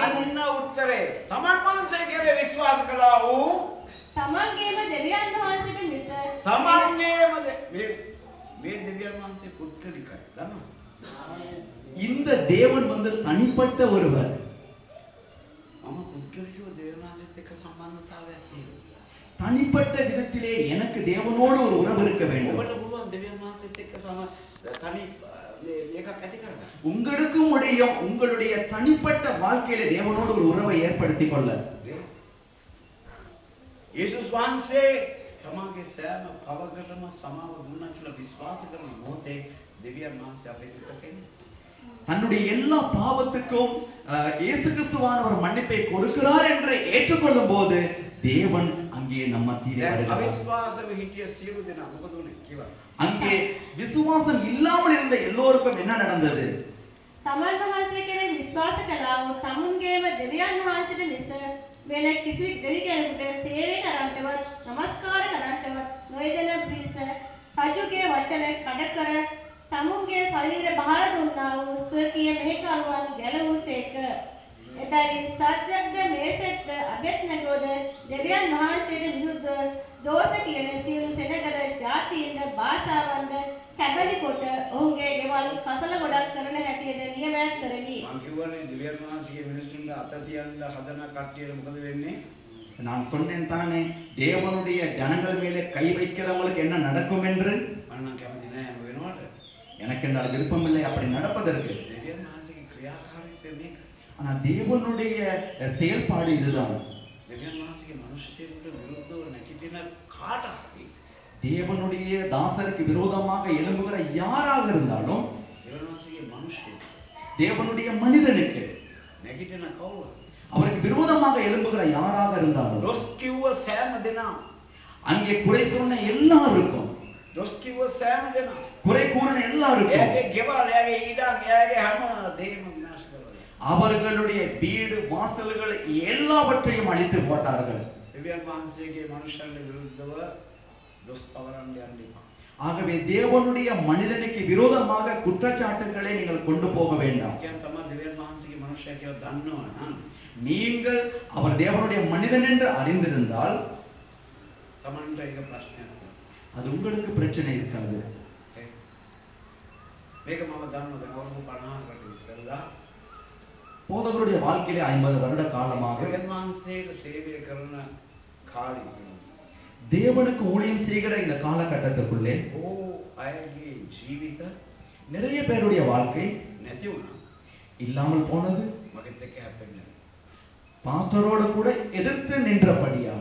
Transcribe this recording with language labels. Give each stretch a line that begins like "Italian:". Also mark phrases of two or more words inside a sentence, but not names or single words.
Sinhala: අන්න උත්තරේ. තමන් වහන්සේ කෙරේ විශ්වාස කළා වූ තමන්ගේම දෙවියන් වහන්සේට මිස තමන්ගේම මේ දෙවියන් වහන්සේ පුත්‍රිකයි. දන්නවද?
Tamil: இந்த தேவன் வந்து தனிப்பட்ட ஒருவர்.
Sinhala: මම පුත්‍රිකව දෙවියන් වහන්සේත් එක්ක සම්බන්ධතාවයක් තියෙනවා.
Tamil: தனிப்பட்ட விதத்திலே எனக்கு தேவனோடு ஒரு உறவு இருக்க வேண்டும்.
Sinhala: ඔබට පුළුවන් දෙවියන් වහන්සේත් එක්ක තනි මේකක් ඇති කරගන්න.
Tamil: உங்களுக்கும் முடியும். உங்களுடைய தனிப்பட்ட வாழ்க்கையில தேவனோடு ஒரு உறவை ஏற்படுத்திக் கொள்ள.
Sinhala: යේසුස් වහන්සේ තමන්ගේ සෑම පවකටම සමාව දුන්නා කියලා විශ්වාස කරන මොහොතේ දෙවියන් වහන්සේ අපේ සිතට එන්නේ.
Tamil: தன்னுடைய எல்லா பாவத்துக்கும் இயேசு கிறிஸ்துவானவர் மன்னிப்பை கொடுக்கிறார் என்று ஏற்றுக்கொள்ளும் போது தேவன் அங்கே நம்ம மத்தியிலே வருகிறார்.
Sinhala: අවිශ්වාසව හිටිය සියලු දෙනා මොකද උනේ කියලා.
Tamil: அங்கே விசுவாசம் இல்லாமல் இருந்த எல்லோருக்கும் என்ன நடந்தது?
Sinhala: තමන් වහන්සේ කෙරෙහි විශ්වාස කළා වූ තමුන්ගේම දෙවියන් වහන්සේට මිස වෙන කිසි දෙවි කෙනෙකුට සේවය කරන්නටවත් නමස්කාර කරන්නටවත් නොයදෙන පිරිස රජුගේ වචන කඩ කර තමුන්ගේ ශරීර බහර දුන්නා වූ ස්වකීය මෙහෙකරුවන් ගැලවූසේක. එබැවින් සද්‍රක්ද මේසක්ද අබෙද්නෙගෝද දෙවියන් වහන්සේට විරුද්ධව දෝෂ කියන සියලු සෙනගද ජාතීන්ද භාෂාවන්ද කැබලි කොට ඔවුන්ගේ ගෙවල් කසල ගොඩක් කරන හැටියට නියමයක් කරමි. මං කියවනේ දෙවියන් වහන්සේගේ මිනිස්සුන්ට අත තියන්න හදන කට්ටියට මොකද වෙන්නේ?
Tamil: நான் சொன்னேன் தானே, தேவனுடைய ஜனங்கள் மேலே கை வைக்கிறவங்களுக்கு என்ன நடக்கும் என்று.
Sinhala: මම නම් කැමති නෑ එහෙම වෙනවට.
Tamil: எனக்கு என்னால் விருப்பமில்லை அப்படி நடப்பதற்கு.
Sinhala: දෙවියන් වහන්සේගේ ක්‍රියාකාරීත්වය මේක.
Tamil: ஆனா தேவனுடைய செயல்பாடு இதுதான்.
Sinhala: දෙවියන් වහන්සේගේ මිනිස්සුන්ට විරුද්ධව නැගිටින කාටවත්
Tamil: தேவனுடைய தாசருக்கு விரோதமாக எழும்புகிற யாராக இருந்தாலும்
Sinhala: දෙවියන් වහන්සේගේ මිනිස්සු
Tamil: தேவனுடைய மனிதனுக்கு
Sinhala: නැගිටින කවුරු
Tamil: அவருக்கு விரோதமாக எழும்புகிற யாராக இருந்தாலும்
Sinhala: දොස් කිව්ව සෑම දෙනා
Tamil: அங்கே குறை சொன்ன எல்லாருக்கும்
Sinhala: දොස් කිව්ව සෑම දෙනා
Tamil: குறை கூறின எல்லாருக்கும்
Sinhala: එයාගේ ගෙවල් එයාගේ ඊඩම් එයාගේ හැම දෙයක්ම විනාශ කරනවා.
Tamil: அவர்களுடைய வீடு வாசல்கள் எல்லாவற்றையும் அழித்து போட்டார்கள்.
Sinhala: දෙවියන් වහන්සේගේ මිනිස්සුන්ට විරුද්ධව දොස් පවරන්න යන්න එපා.
Tamil: ஆகவே தேவனுடைய மனிதனுக்கு விரோதமாக குற்றச்சாட்டுகளை நீங்கள் கொண்டு போக வேண்டாம்.
Sinhala: කියන් තමයි දෙවියන් වහන්සේගේ මිනිස්සයා කියලා දන්නවනම්
Tamil: நீங்கள் அவர் தேவனுடைய மனிதன் என்று அறிந்திருந்தால்
Sinhala: තමන්ට ඒක ප්‍රශ්නයක් නෑ.
Tamil: அது உங்களுக்கு பிரச்சனை இருக்காது.
Sinhala: මේක මම දන්නවා දැන් අවුරුදු 50කට ඉස්සෙල්ලා
Tamil: போதகருடைய வாழ்க்கையிலே 50 வருட காலமாக
Sinhala: දෙවියන් වහන්සේට සේවය කරන කාලෙ
Tamil: தேவனுக்கு ஊழியம் செய்கிற இந்த காலகட்டத்துக்குள்ளே
Sinhala: ඕ අයගේ ජීවිත
Tamil: நிறைய பேருடைய வாழ்க்கை
Sinhala: නැති වුණා.
Tamil: இல்லாமல் போனது.
Sinhala: මගෙත් එක්ක හැප්පෙන්නේ.
Tamil: பாஸ்டரோடு கூட எதிர்த்து நின்றபடியால்.